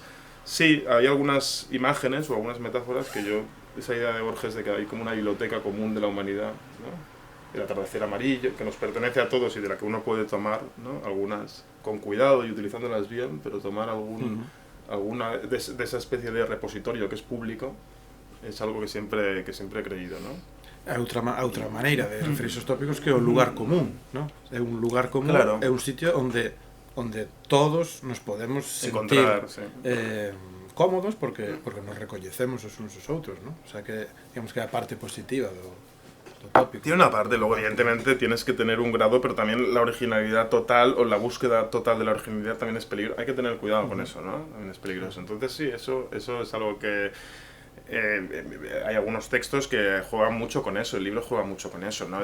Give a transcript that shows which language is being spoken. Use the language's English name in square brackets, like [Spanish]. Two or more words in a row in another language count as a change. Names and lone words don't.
[Spanish] Sí, hay algunas imágenes o algunas metáforas que yo, esa idea de Borges de que hay como una biblioteca común de la humanidad, ¿no? El atardecer amarillo, que nos pertenece a todos y de la que uno puede tomar, ¿no? Algunas con cuidado y utilizándolas bien, pero tomar alguna de esa especie de repositorio que es público es algo que siempre he creído, ¿no? [Galician] Outra maneira de referir esos tópicos que é o lugar común, ¿no? É un lugar común, claro. É un sitio onde todos nos podemos sentir cómodos porque nos recoñecemos os uns os outros, ¿no? [Spanish] O sea que digamos [Galician] que é a parte positiva do tópico. [Spanish] Tiene una parte, luego evidentemente tienes que tener un grado, pero también la originalidad total o la búsqueda total de la originalidad también es peligroso. Hay que tener cuidado con eso, ¿no? También es peligroso. Entonces sí, eso es algo que... hay algunos textos que juegan mucho con eso, el libro juega mucho con eso, ¿no?